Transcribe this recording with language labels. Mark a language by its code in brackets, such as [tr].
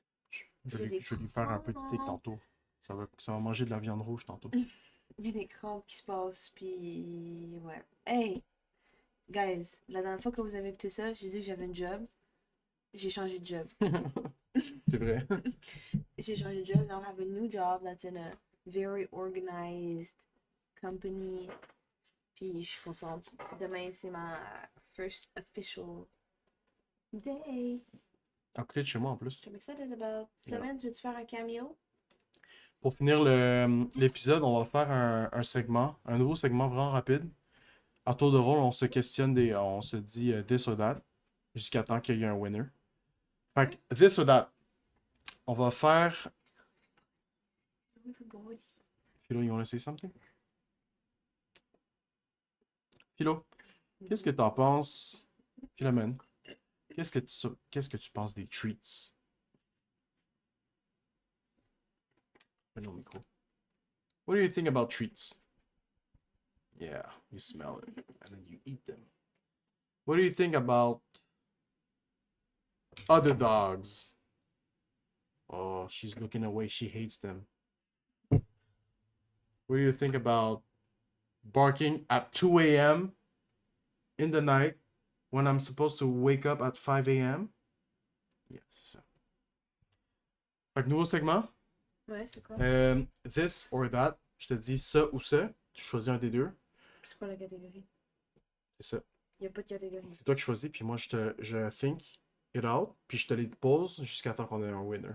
[fr] Je Il y a vais des lui faire un petit steak crampes. tantôt. Ça va manger de la viande rouge tantôt. Il y a des crampes qui se passent, puis... Ouais. Hey! Guys, la dernière fois que vous avez écouté ça, j'ai dit que j'avais un job. J'ai changé de job. C'est vrai. J'ai changé de job. [en] Now I have a new job that's in a very organized company. [fr] Puis je suis contente. Demain, c'est ma [en] first official day. [fr] À côté de chez moi en plus. [en] I'm excited about. Yeah. [fr] Clément, tu veux-tu faire un cameo? Pour finir l'épisode, on va faire un segment, un nouveau segment vraiment rapide. À tour de rôle, on se questionne on se dit [en] this or that [fr] jusqu'à temps qu'il y ait un winner. Fait que [en] this or that, [fr] on va faire. [en] Philo, you wanna say something? [fr] Philo, qu'est-ce que t'en penses? Philomène, qu'est-ce que tu penses des treats? Mets-le au micro. [en] What do you think about treats? Yeah, you smell it and then you eat them. What do you think about other dogs? Oh, she's looking away. She hates them. What do you think about barking at 2 a.m. in the night when I'm supposed to wake up at 5 a.m.? [fr] Yeah, c'est ça. Fait que nouveau segment. Ouais, c'est quoi? [en] This or that. [fr] Je te dis ça ou ça. Tu choisis un des deux. C'est quoi la catégorie? C'est ça. Il n'y a pas de catégorie. C'est toi qui choisis, puis moi je [en] think it out, [fr] puis je te les pose jusqu'à temps qu'on ait un winner.